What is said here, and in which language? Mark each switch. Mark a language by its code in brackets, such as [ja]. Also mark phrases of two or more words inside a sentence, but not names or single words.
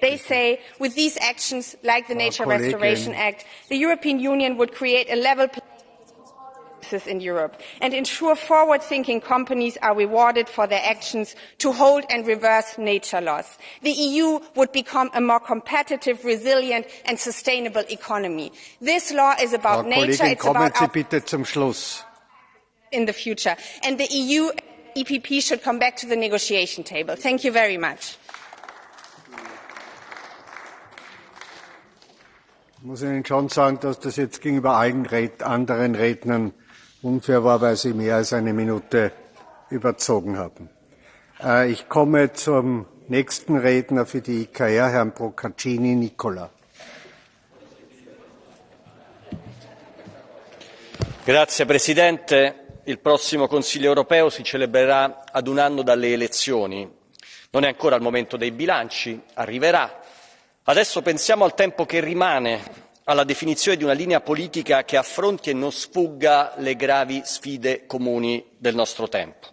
[en] They say with these actions, like the Nature Restoration Act, the European Union would create a level in Europe and ensure forward-thinking companies are rewarded for their actions to hold and reverse nature loss. The EU would become a more competitive, resilient and sustainable economy. This law is about nature, it's about our in the future. And the EU EPP should come back to the negotiation table. Thank you very much. [de] Ich muss Ihnen schon sagen, dass das jetzt gegenüber allen anderen Rednern unfair war, weil Sie mehr als eine Minute überzogen haben. Ich komme zum nächsten Redner für die IKR, Herrn Procaccini Nicola. [it] Grazie Presidente. Il prossimo Consiglio europeo si celebrerà ad un anno dalle elezioni. Non è ancora il momento dei bilanci, arriverà. Adesso pensiamo al tempo che rimane, alla definizione di una linea politica che affronti e non sfugga le gravi sfide comuni del nostro tempo.